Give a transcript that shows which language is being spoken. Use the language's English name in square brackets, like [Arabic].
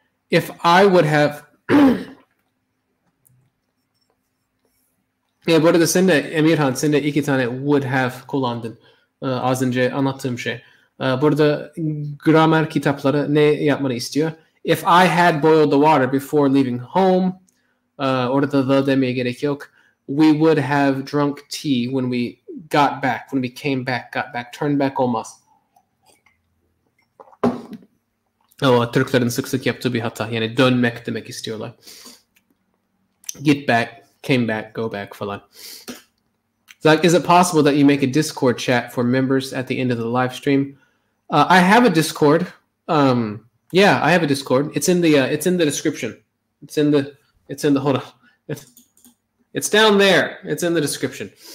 [English] If I would have [Turkish] bu arada Emirhan sen de iki tane would have kullandın. Az önce anlattığım şey. Burada gramer kitapları ne yapmanı istiyor? [English] If I had boiled the water before leaving home, [Turkish] orada the demeye gerek yok. [English] We would have drunk tea when we got back. When we came back, got back. Turn back [Turkish] olmaz. Türklerin sık yaptığı bir hata. Yani dönmek demek istiyorlar. [English] Get back, came back, go back falan. Like, is it possible that you make a Discord chat for members at the end of the live stream? I have a Discord. Yeah, I have a Discord. It's in the description. It's in the hold on. It's down there. It's in the description.